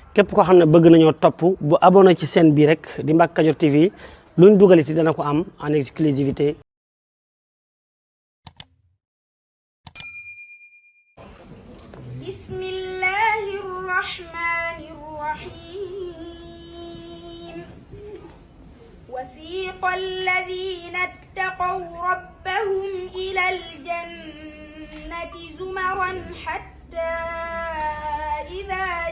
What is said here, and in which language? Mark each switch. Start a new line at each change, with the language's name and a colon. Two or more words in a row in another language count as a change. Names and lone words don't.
Wolof: képp koo xam ne bëgg nañoo topp bu abonné ci chaîne bii rek di Mbacke Kadior TV luñ dugal ci dana ko am
French: en exclusivité.
Arabic: بسم الله الرحمن الرحيم. وسيق الذين اتقوا ربهم إلى الجنة زمرا حتى إذا